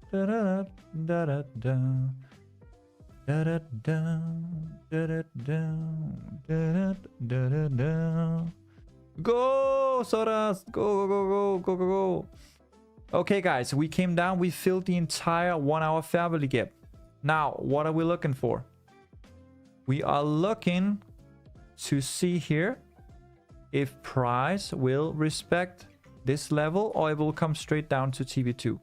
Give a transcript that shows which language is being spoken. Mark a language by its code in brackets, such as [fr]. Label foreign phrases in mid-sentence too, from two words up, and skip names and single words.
[en] Da-da-da-da-da-da. Da-da-da. Da-da-da. Da-da-da-da-da. Go, Xauusd! Go, go, go, go, go, go. Okay, guys, we came down. We filled the entire 1 hour fair value gap. Now, what are we looking for? We are looking to see here if price will respect this level or it will come straight down to TB2.